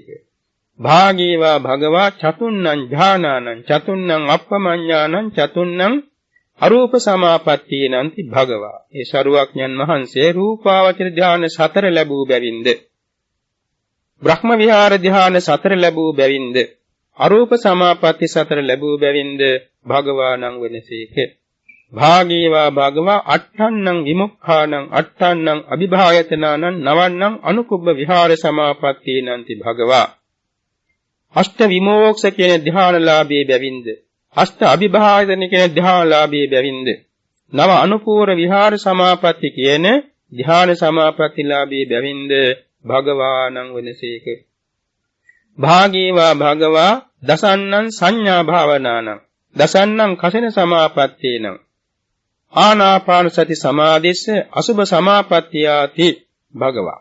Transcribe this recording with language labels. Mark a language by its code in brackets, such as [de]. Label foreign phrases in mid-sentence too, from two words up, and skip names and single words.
[pi] භාගීවා භගවා චතුන්නං ඥානානං චතුන්නං අප්පමඤ්ඤානං චතුන්නං අරූප සමාපත්තීනන්ති භගවා. [si] ඒ සරුවක්ඥන් වහන්සේ රූපාවචර ධ්‍යාන 4 ලැබූ බැවින්ද, බ්‍රහ්ම විහාර ධ්‍යාන 4 ලැබූ බැවින්ද, අරූප සමාපatti 4 ලැබූ බැවින්ද භගවානං වනසේක. [pi] භාගීවා භගවා අට්ඨන්නං විමුක්ඛානං අට්ඨන්නං අභිභායතනානං නවන්නං අනුකුබ්බ විහාර සමාපත්තීනන්ති භගවා. [si] අෂ්ඨ විමෝක්ෂ කියන ධ්‍යානලාභී බැවින්ද, අෂ්ඨ අභිභායතන කියන ධ්‍යානලාභී බැවින්ද, නව අනුපූර විහාර සමාපatti කියන ධ්‍යාන සමාපත්තිලාභී බැවින්ද භගවානං වනසේක. [pi] භාගීවා භගවා දසන්නං සංඥා භාවනානං දසන්නං කසින සමාපත්තේන ආනාපාන සති සමාධිස්ස අසුභ සමාපත්තියාති භගවා.